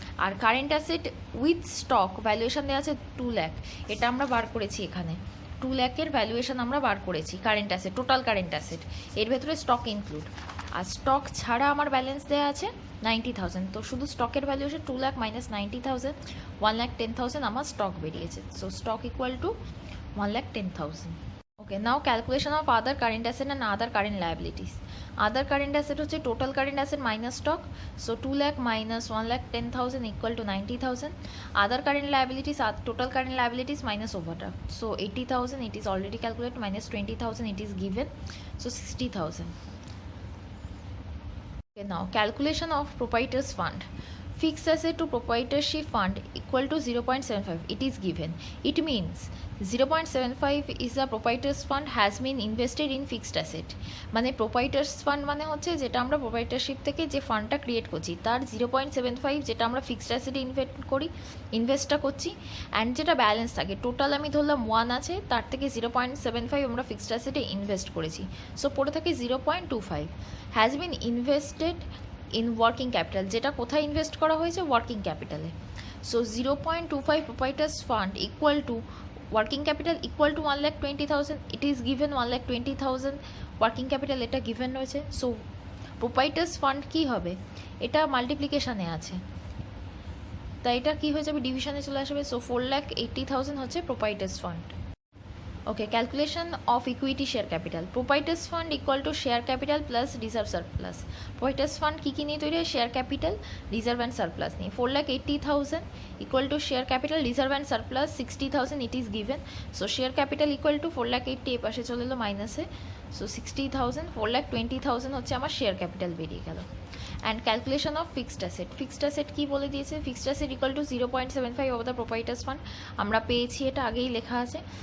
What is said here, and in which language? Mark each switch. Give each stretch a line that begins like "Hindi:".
Bangla: আর current asset with stock valuation দেওয়া আছে 2 লাখ, এটা আমরা বার করেছি এখানে 2 লাখের ভ্যালুয়েশন আমরা বার করেছি current asset, total current asset, এর ভেতরে স্টক ইনক্লুড। আর স্টক ছাড়া আমার ব্যালেন্স দেওয়া আছে 90,000, তো শুধু স্টকের ভ্যালুয়েশন 2 লাখ মাইনাস 90,000 1,10,000 আমার স্টক বেরিয়েছে।
English: So stock equal to 1,10,000। Okay, now calculation of other current asset and other current liabilities. Other current asset হচ্ছে total current asset minus stock, so 2 lakh minus 1,10,000 equal to 90,000. Other current liabilities are total current liabilities minus overdraft, so 80,000 it is already calculated, minus 20,000 it is given, so 60,000. Okay, now calculation of proprietor's fund. Fixed asset to proprietorship fund equal to 0.75, it is given. It means 0.75 is the proprietor's fund has been invested in fixed asset.
Bangla: মানে proprietor's fund মানে হচ্ছে যেটা আমরা proprietorship থেকে যে ফান্ডটা create করছি তার 0.75 যেটা আমরা ফিক্সড অ্যাসেটে ইনভেস্টটা করছি, অ্যান্ড যেটা ব্যালেন্স থাকে টোটাল আমি ধরলাম 1 আছে, তার থেকে 0.75 আমরা ফিক্সড অ্যাসেটে ইনভেস্ট করেছি, সো পড়ে থাকে 0.25
English: has been invested in working capital,
Bangla: যেটা কোথায় ইনভেস্ট করা হয়েছে working ক্যাপিটালে।
English: So 0.25 proprietors fund equal to working capital equal to 1,20,000, it is given 1,20,000 working capital, এটা given রয়েছে।
Bangla: সো প্রোপাইটার্স ফান্ড কী হবে, এটা মাল্টিপ্লিকেশানে আছে তাই এটা কী হয়ে যাবে ডিভিশনে চলে আসবে।
English: So 4,80,000 হচ্ছে proprietors fund. Okay, calculation of equity share capital. Proprietors fund equal to share capital plus reserve surplus.
Bangla: Proprietors fund কি নিয়ে তৈরি হয়, share capital, reserve and surplus নিয়ে।
English: 4,80,000 equal to share capital, reserve and surplus 60,000 it is given. So share capital equal to 4,80,000
Bangla: এ পাশে চলে এলো মাইনাসে, so 60,000 4,20,000 হচ্ছে আমার শেয়ার ক্যাপিটাল বেরিয়ে গেল। And calculation of
English: fixed asset, fixed asset কী বলে দিয়েছে, fixed asset equal to 0.75 of the proprietors fund,
Bangla: আমরা পেয়েছি এটা আগেই লেখা আছে।